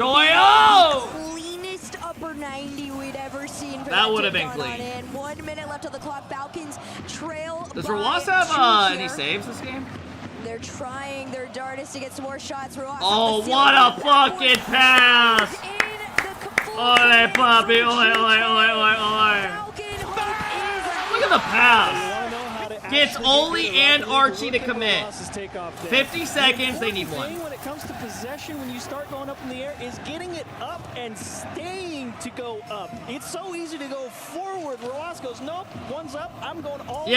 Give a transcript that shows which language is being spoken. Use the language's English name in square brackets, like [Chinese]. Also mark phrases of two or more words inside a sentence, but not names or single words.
[English] Joyo! been the cleanest upper 90 we'd ever seen. For That would have been clean. 1 minute left on the clock. Falcons trail. Does Ruas have any saves this game? They're trying their darndest to get some more shots. Oh, what a fucking pass! [Spanish] Ole, papi, ole, ole, ole, ole, ole. [English] Look at the pass. Gets Oli and Archie to commit. 50 seconds, they need one. When it comes to possession, when you start going up in the air, is getting it up and staying to go up. It's so easy to go forward. Ruas goes, nope, one's up, I'm going all the way.